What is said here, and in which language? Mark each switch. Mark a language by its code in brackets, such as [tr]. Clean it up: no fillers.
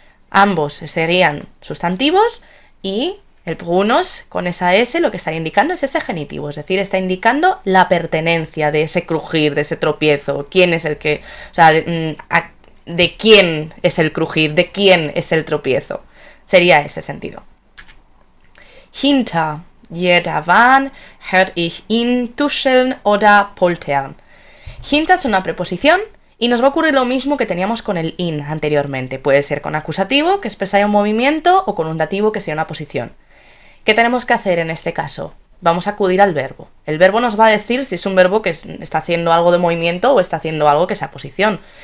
[es] Ambos serían sustantivos y el Brunos con esa S lo que está indicando es ese genitivo, es decir, está indicando la pertenencia de ese crujir, de ese tropiezo, quién es el que, o sea, de quién es el crujir, de quién es el tropiezo. Sería ese sentido. [de] Hinter jeder Wand hört ich ihn tuscheln oder poltern. [es] Hinter es una preposición y nos va a ocurrir lo mismo que teníamos con el in anteriormente. Puede ser con acusativo, que expresa un movimiento, o con un dativo, que sea una posición. ¿Qué tenemos que hacer en este caso? Vamos a acudir al verbo. El verbo nos va a decir si es un verbo que está haciendo algo de movimiento o está haciendo algo que sea posición.